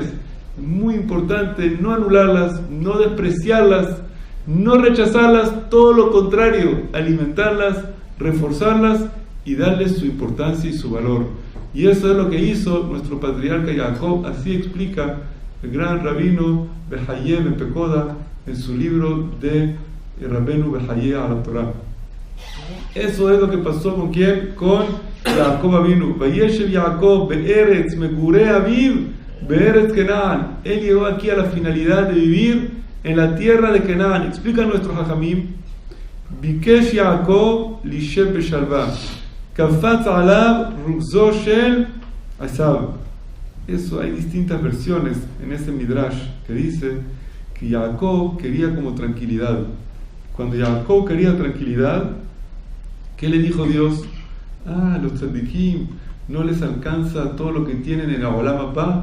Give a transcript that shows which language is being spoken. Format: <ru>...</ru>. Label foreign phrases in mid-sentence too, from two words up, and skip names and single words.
<es>Muy importante no anularlas, no despreciarlas, no rechazarlas, todo lo contrario, alimentarlas, reforzarlas y darles su importancia y su valor. Y eso es lo que hizo nuestro patriarca Jacob. Así explica el gran rabino Behaye Ben Pekoda en su libro de Rabenu Behaye a la Torah. Eso es lo que pasó con quién, con Jacob Avinu.</es> <he>וישב יעקב בארץ מגורי אביו בארץ כנען.</he> <es>Él llegó aquí a la finalidad de vivir en la tierra de Kenan. Explica nuestro Jajamim:</es> <he>ביקש יעקב לישב בשלווה קפץ עליו רוגזו של עשו.</he> <es>Eso hay distintas versiones en ese midrash que dice que Jacob quería como tranquilidad. Cuando Jacob quería tranquilidad, ¿qué le dijo Dios? Los tzadikim no les alcanza todo lo que tienen en</es> <he>עולם הבא.</he>